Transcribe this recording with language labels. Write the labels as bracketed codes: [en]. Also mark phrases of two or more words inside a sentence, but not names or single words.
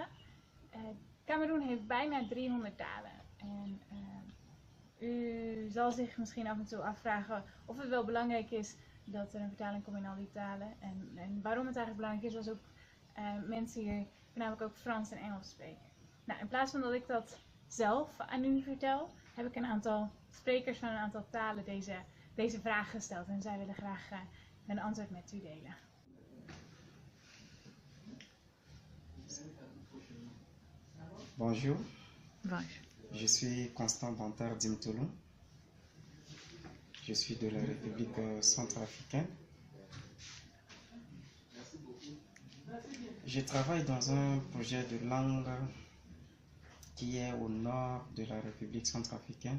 [nl] Kameroen heeft bijna 300 talen en u zal zich misschien af en toe afvragen of het wel belangrijk is dat er een vertaling komt in al die talen en waarom het eigenlijk belangrijk is als ook mensen hier voornamelijk ook Frans en Engels spreken. Nou, in plaats van dat ik dat zelf aan u vertel, heb ik een aantal sprekers van een aantal talen deze vraag gesteld en zij willen graag een antwoord met u delen. [fr] Bonjour. Bonjour. Je suis Constant Bantard Dimtolo. Je suis de la République centrafricaine. Je travaille dans un projet de langue qui est au nord de la République centrafricaine.